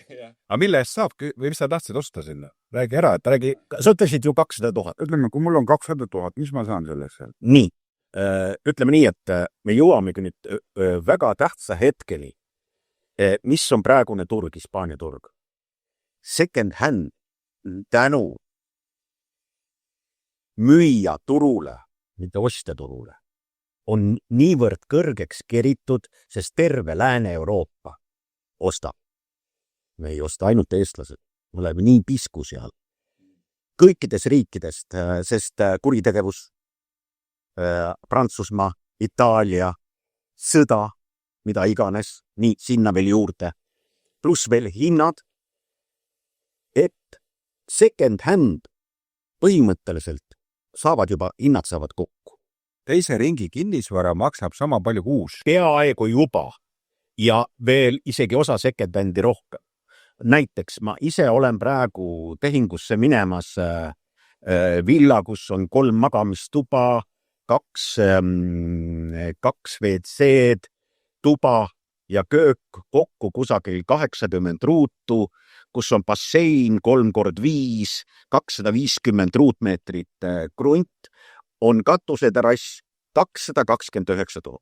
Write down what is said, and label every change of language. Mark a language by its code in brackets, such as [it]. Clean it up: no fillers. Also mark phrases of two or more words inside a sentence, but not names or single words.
[et] Aga mille eest saab või mis sa tahtsid osta sinna? Räägi ära, et räägi... Sa ütlesid ju 200 000. Ütleme, kui mul on 200 000, mis ma saan sellest seal? Nii. Ütleme nii, et me jõuamegi nüüd väga tähtsa hetkeni, mis on praegune turg, Hispaania turg. [en] Second hand [et] tänu müüja turule, mitte ostja turule, on niivõrd kõrgeks keritud, sest terve Lääne-Euroopa ostab. Me ei osta ainult eestlased, me oleme nii pisku seal. Kõikides riikidest, sest kuritegevus, Prantsusmaa, Itaalia, sõda, mida iganes, nii sinna veel juurde, pluss veel hinnad, et [en] second hand [et] põhimõtteliselt hinnad saavad kokku. Teise ringi kinnisvara maksab sama palju kuus. Peaaegu juba ja veel isegi osa [en] second handi [et] rohkem. Näiteks ma ise olen praegu tehingusse minemas villa, kus on 3 magamistuba, 2 WC-d, tuba ja köök kokku kusagil 80 ruutu, kus on bassein 3x5, 250 ruutmeetrit krunt, on katuseterass 229 000.